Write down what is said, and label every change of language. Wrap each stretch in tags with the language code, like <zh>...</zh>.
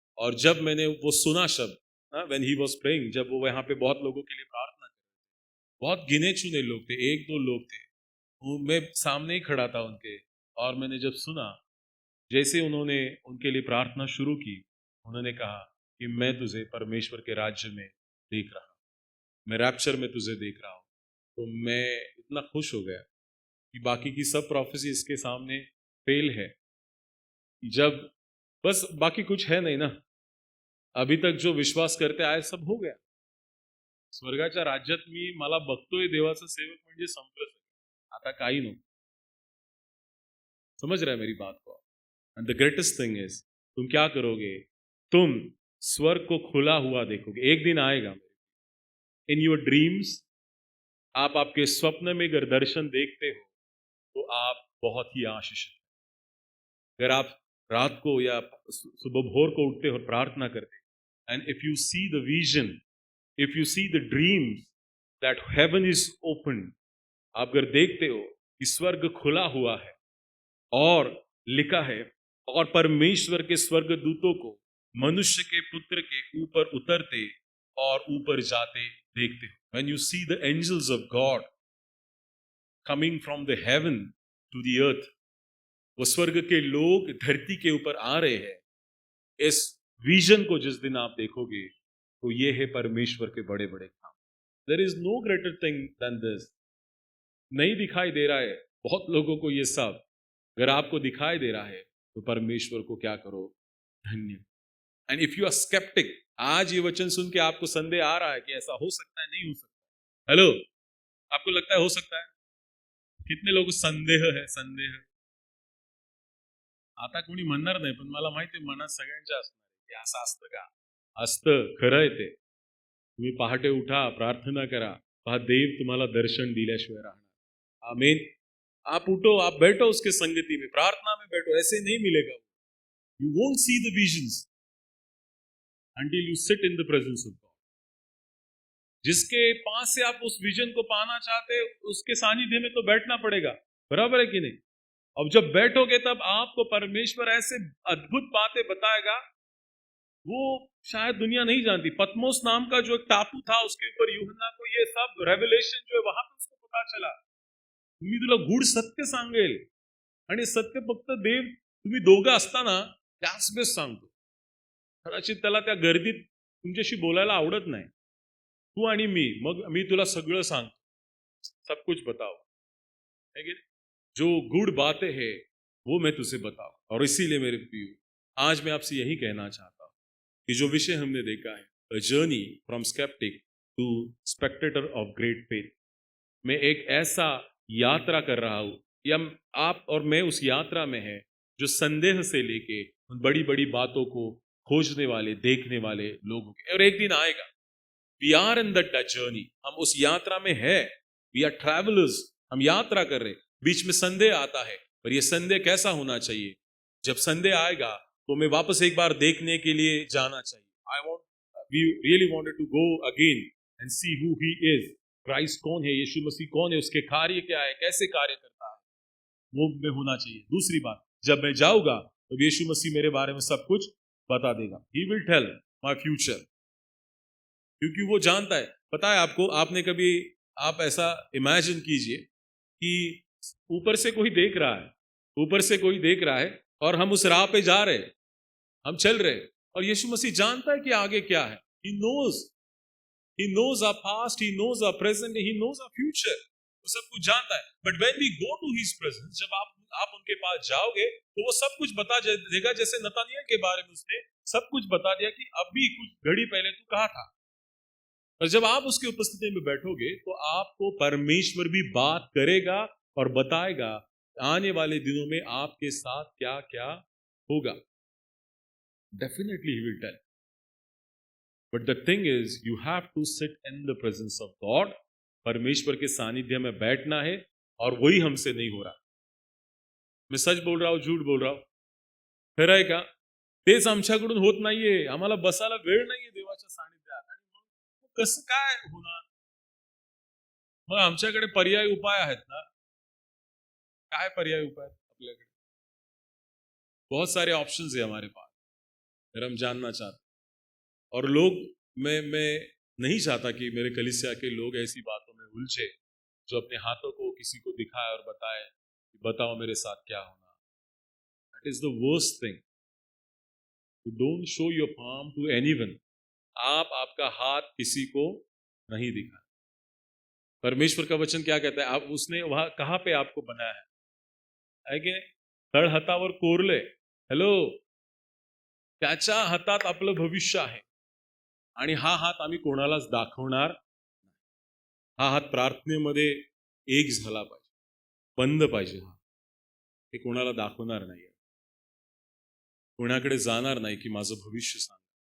<hi>और जब मैंने वो सुना शब्द,</hi> <en>when he was praying,</en> <hi>जब वो यहाँ पे बहुत लोगों के लिए प्रार्थना, बहुत गिने चुने लोग थे, एक दो लोग थे, वो मैं सामने ही खड़ा था उनके, और मैंने जब सुना, जैसे उन्होंने उनके लिए प्रार्थना शुरू की, उन्होंने कहा कि मैं तुझे परमेश्वर के राज्य में देख रहा हूं, मैं रैप्चर में तुझे देख रहा हूं। तो मैं इतना खुश हो गया कि बाकी की सब प्रोफेसी इसके सामने फेल है। जब बस बाकी कुछ है नहीं ना, अभी तक जो विश्वास करते आए सब हो गया।</hi> <mr>स्वर्गाच्या राज्यात मी मला बघतोय देवाचा सेवक म्हणजे संपलं, आता काही नको।</mr> <hi>समझ रहा है मेरी बात को?</hi> <en>and the greatest thing is,</en> <hi>तुम क्या करोगे? तुम स्वर्ग को खुला हुआ देखोगे। एक दिन आएगा</hi> <en>in your dreams,</en> <hi>आप आपके स्वप्न में अगर दर्शन देखते हो तो आप बहुत ही आशीषित। अगर आप रात को या सुबह भोर को उठते हो और प्रार्थना करते,</hi> <en>and if you see the vision, if you see the dream that heaven is open,</en> <hi>आप अगर देखते हो कि स्वर्ग खुला हुआ है और लिखा है, और परमेश्वर के स्वर्गदूतों को मनुष्य के पुत्र के ऊपर उतरते और ऊपर जाते देखते हो।</hi> <en>When you see the angels of God coming from the heaven to the earth,</en> <hi>वो स्वर्ग के लोग धरती के ऊपर आ रहे हैं, इस विजन को जिस दिन आप देखोगे तो ये है परमेश्वर के बड़े बड़े काम।</hi> <en>There is no greater thing than this।</en> <hi>नहीं दिखाई दे रहा है बहुत लोगों को ये सब, अगर आपको दिखाई दे रहा है तो परमेश्वर को क्या करो? धन्य।</hi> <en>and if you are skeptic,</en> <hi>आज ये वचन सुन के आपको संदेह आ रहा है कि ऐसा हो सकता है, नहीं हो सकता, हेलो, आपको लगता है हो सकता है? कितने लोग संदेह है?</hi> <mr>संदेह आता कोणी म्हणणार नाही, पण मला माहिती आहे मनात सगळ्यांच्या असणार आहे की असं असतं का? असतं, खरं आहे ते। तुम्ही पहाटे उठा, प्रार्थना करा, पहा देव तुम्हाला दर्शन दिल्याशिवाय राहणार। आमीन।</mr> <hi>आप उठो, आप बैठो उसके संगति में, प्रार्थना में बैठो, ऐसे नहीं मिलेगा।</hi> <en>You won't see the visions until you sit in the presence of God।</en> <hi>जिसके पास से आप उस विजन को पाना चाहते, उसके सानिध्य में तो बैठना पड़ेगा, बराबर है कि नहीं? अब जब बैठोगे तब आपको परमेश्वर ऐसे अद्भुत बातें बताएगा, वो शायद दुनिया नहीं जानती। पतमोस नाम का जो एक टापू था, उसके ऊपर यूहन्ना को ये सब रेवलेशन जो है वहां पे उसको पता चला।</hi> <mr>मी तुला गूढ सत्य सांगेल, आणि सत्य फक्त देव तुम्ही दोघं असताना त्याच वेळेस सांगतो। कदाचित त्याला त्या गर्दीत तुमच्याशी बोलायला आवडत नाही, तू आणि मी, मग मी तुला सगळं सांगतो,</mr> <hi>सब कुछ बताओ, है कि नहीं? जो गुड़ बातें हैं वो मैं तुझे बताऊं। और इसीलिए मेरे प्रियो, आज मैं आपसे यही कहना चाहता हूं कि जो विषय हमने देखा है,</hi> <en>a journey from skeptic to spectator of great faith,</en> <hi>मैं एक ऐसा यात्रा कर रहा हूं, या आप और मैं उस यात्रा में है जो संदेह से लेके उन बड़ी बड़ी बातों को खोजने वाले, देखने वाले लोगों के। और एक दिन आएगा,</hi> <en>we are in that journey,</en> <hi>हम उस यात्रा में है,</hi> <en>we are travellers,</en> <hi>हम यात्रा कर रहे। बीच में संदेह आता है, पर ये संदेह कैसा होना चाहिए? जब संदेह आएगा तो मैं वापस एक बार देखने के लिए जाना चाहिए।</hi> <en>we really wanted to go again and see who he is,</en> <hi>Christ कौन है, यीशु मसीह कौन है, उसके कार्य क्या है, कैसे कार्य करता है, वो में होना चाहिए। दूसरी बात, जब मैं जाऊंगा तो यीशु मसीह मेरे बारे में सब कुछ बता देगा।</hi> <en>He will tell my future,</en> <hi>क्योंकि वो जानता है। पता है आपको, आपने कभी, आप ऐसा इमेजिन कीजिए कि ऊपर से कोई देख रहा है, ऊपर से कोई देख रहा है और हम उस राह पे जा रहे हैं, हम चल रहे हैं, और यीशु मसीह जानता है कि आगे क्या है।</hi> <en>He knows our past, he knows our present, he knows our future.</en> <hi>वो सब कुछ जानता है।</hi> <en>But when we go to his presence,</en> <hi>जब आप उनके पास जाओगे तो वो सब कुछ बता देगा। जैसे नतानिएल के बारे में उसने सब कुछ बता दिया कि अभी कुछ घड़ी पहले तू कहाँ था। और जब आप उसकी उपस्थिति में बैठोगे तो आपको परमेश्वर भी बात करेगा और बताएगा आने वाले दिनों में आपके साथ क्या क्या होगा।</hi> <en>Definitely he will tell. But the thing is, you have to sit in the presence of God.</en> <hi>परमेश्वर के सानिध्य में बैठना है, और वही हमसे नहीं हो रहा। मैं सच बोल रहा हूँ, झूठ बोल रहा हूँ?</hi> <mr>खरं आहे का? तेच आमच्याकडून होत नाहीये। आम्हाला बसायला वेळ नाहीये देवाच्या सानिध्यात। आणि मग कसं काय होणार? मग आमच्याकडे पर्याय उपाय आहेत ना? काय पर्याय उपाय आहेत आपल्याकडे?</mr> <hi>बहुत सारे ऑप्शंस है हमारे पास, अगर हम जानना चाहते। और लोग, मैं नहीं चाहता कि मेरे कलीसिया के लोग ऐसी बातों में उलझे जो अपने हाथों को किसी को दिखाए और बताए कि बताओ मेरे साथ क्या होना।</hi> <en>That is the worst thing. You don't show your palm to anyone.</en> <hi>आप आपका हाथ किसी को नहीं दिखा। परमेश्वर का वचन क्या कहता है? आप, उसने वहां कहाँ पे आपको बनाया है कि</hi> <mr>तळ हातावर कोरले। हॅलो, त्याच्या हातात आपलं भविष्य आहे, आणि हा हात आम्ही कोणालाच दाखवणार। हा हात प्रार्थनेमध्ये एक झाला पाहिजे, बंद पाहिजे। हा हे कोणाला दाखवणार नाही, कोणाकडे जाणार नाही की माझं भविष्य सांग।</mr>